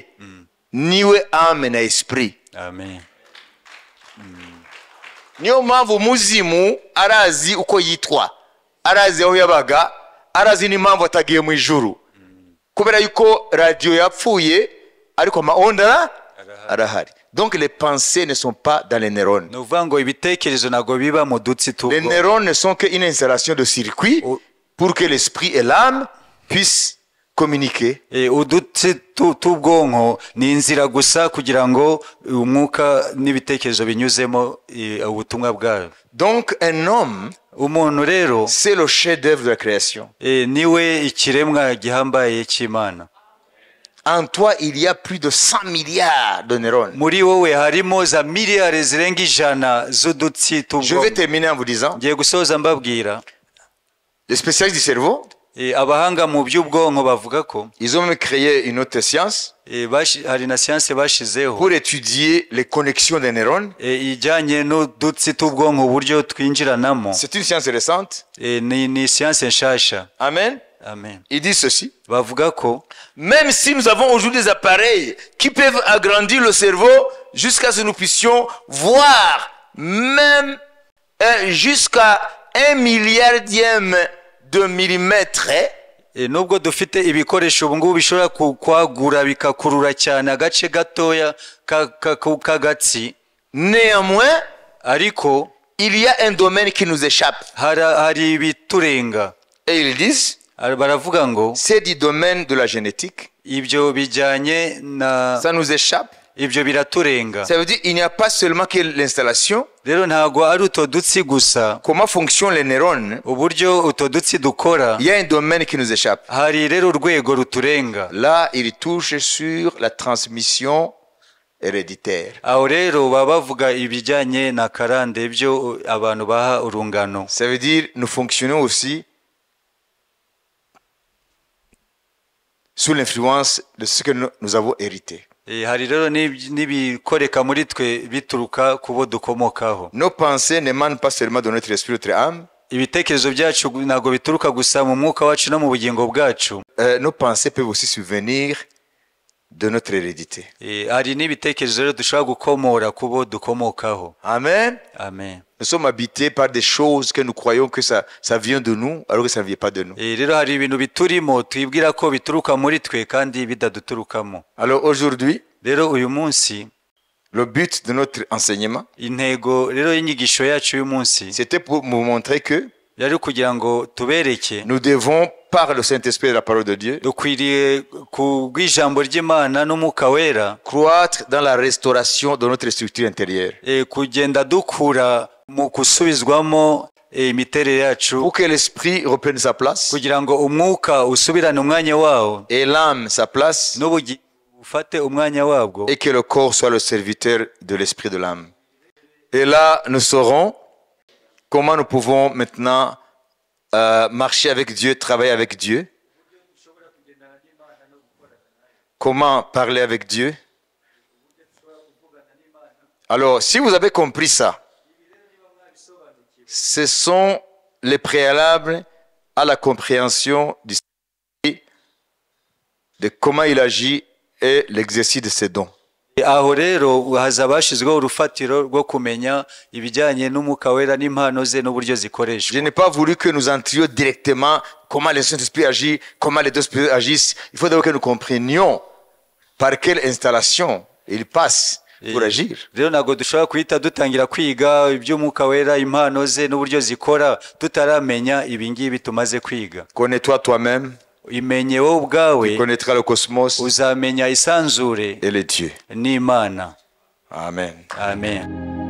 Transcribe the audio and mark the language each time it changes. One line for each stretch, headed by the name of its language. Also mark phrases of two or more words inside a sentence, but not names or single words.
Kinyarwanda: Niwe âme na esprit. amen. Niyo mpamvu umuzimu arazi uko yitwa, arazi aho yabaga, arazi n'impamvu atagiye mu ijuru, kubera yuko radio yapfuye ariko maonda arahari.
French: Donc les pensées ne sont pas dans les neurones.
Kinyarwanda: ni ukuvuga ngo ibitekerezo ntabwo biba mu dutsi
French: Les
Kinyarwanda: t'ubwonko.
French: neurones ne sont qu'une installation de circuit pour que l'esprit et l'âme puissent communiquer.
Kinyarwanda: udutsi t'ubwonko ni inzira gusa kugira ngo umwuka n'ibitekerezo binyuzemo ubutumwa bwayo.
French: Donc un homme,
Kinyarwanda: umuntu rero
French: c'est le chef-d'œuvre de la création.
Kinyarwanda: niwe ikiremwa gihambaye cy'Imana.
French: En toi, il y a plus de 100 milliards de neurones.
Kinyarwanda: muri wowe harimo za miliyari zirenga 100 z'udutsi
French: Je vais
Kinyarwanda: t'ubwonko.
French: terminer en vous disant,
Kinyarwanda: ngiye gusoza mbabwira
French: les spécialistes du cerveau
Kinyarwanda: abahanga mu by'ubwonko bavuga ko
French: ils ont même créé une autre science
Kinyarwanda: hari na siyanse bashizeho
French: pour étudier les connexions des neurones.
Kinyarwanda: ijyanye n'udutsi t'ubwonko uburyo twinjiranamo.
French: C'est une science récente.
Kinyarwanda: Ni siyanse nshasha. Amen. Amen.
French: Il dit ceci.
Kinyarwanda: Bavuga ko
French: même si nous avons aujourd'hui des appareils qui peuvent agrandir le cerveau jusqu'à ce que nous puissions voir même jusqu'à 1 milliardième de millimètre.
Kinyarwanda: Nubwo dufite ibikoresho ubu ngubu bishobora kwagura bikakurura cyane agace gatoya k'agatsi,
French: néanmoins
Kinyarwanda: ariko
French: il y a un domaine qui nous échappe.
Kinyarwanda: hari ibiturenga.
French: Et ils disent
Kinyarwanda: baravuga ngo
French: c'est du domaine de la génétique.
Kinyarwanda: Ibyo bijyanye na
French: ça nous échappe.
Kinyarwanda: Ibyo biraturenga.
French: Ça veut dire il n'y a pas seulement que l'installation.
Kinyarwanda: Rero ntago ari utodutsi gusa.
French: Comment fonctionnent les neurones?
Kinyarwanda: Uburyo utodutsi dukora.
French: Il y a un domaine qui nous échappe.
Kinyarwanda: Hari rero urwego ruturenga.
French: Là, il touche sur la transmission héréditaire.
Kinyarwanda: Aho rero baba bavuga ibijyanye na karande ibyo abantu baha urungano.
French: Ça veut dire nous fonctionnons aussi sous l'influence de ce que nous avons hérité.
Kinyarwanda: Hari rero nibikoreka muri twe bituruka kubo dukomokaho.
French: Nos pensées n'émanent pas seulement de notre esprit, notre âme.
Kinyarwanda: Ibitekerezo byacu ntago bituruka gusa mu mwuka wacu no mu bugingo bwacu.
French: Nos pensées peuvent aussi survenir de notre hérédité.
Kinyarwanda: Hari n'ibitekerezo rero dushobora gukomora kubo dukomokaho. Amen. Amen.
French: Nous sommes habités par des choses que nous croyons que ça vient de nous alors que ça ne vient pas de nous.
Kinyarwanda: Rero hari ibintu biturimo twibwira ko bituruka muri twe kandi bidaduturukamo.
French: Alors aujourd'hui,
Kinyarwanda: rero uyu munsi
French: le but de notre enseignement,
Kinyarwanda: intego rero y'inyigisho yacu uyu munsi,
French: c'était pour vous montrer que
Kinyarwanda: yari kugira ngo tubereke
French: nous devons par le Saint-Esprit et la parole de Dieu
Kinyarwanda: dukwiriye kubw'ijambo ry'Imana n'umwuka wera
French: croître dans la restauration de notre structure intérieure.
Kinyarwanda: Kugenda dukura mu kusubizwamo imiterere yacu,
French: pour que l'esprit reprenne sa place,
Kinyarwanda: kugira ngo umwuka usubirane umwanya wawo,
French: et l'âme sa place,
Kinyarwanda: n'ubugingo ufate umwanya wabwo,
French: et que le corps soit le serviteur de l'esprit de l'âme. Et là, nous saurons comment nous pouvons maintenant marcher avec Dieu, travailler avec Dieu, comment parler avec Dieu. Alors, si vous avez compris ça, ce sont les préalables à la compréhension du Saint-Esprit, de comment il agit et l'exercice de ses dons.
Kinyarwanda: Aho rero hazaba hashyizweho urufatiro rwo kumenya ibijyanye n'umwuka wera n'impano ze n'uburyo zikoreshwa.
French: Je n'ai pas voulu que nous entrions directement comment le Saint-Esprit agit, comment les deux esprits agissent. Il faut d'abord que nous comprenions par quelle installation il passe pour agir.
Kinyarwanda: Rero ntabwo dushobora guhita dutangira kwiga iby'umwuka wera, impano ze n'uburyo zikora tutaramenya ibingibi tumaze kwiga.
French: Connais-toi toi-même.
Kinyarwanda: Imenye wowe ubwawe,
French: tu connaîtras le cosmos,
Kinyarwanda: uzamenya isanzure
French: et les dieux.
Kinyarwanda: n'Imana. Amen. Amen.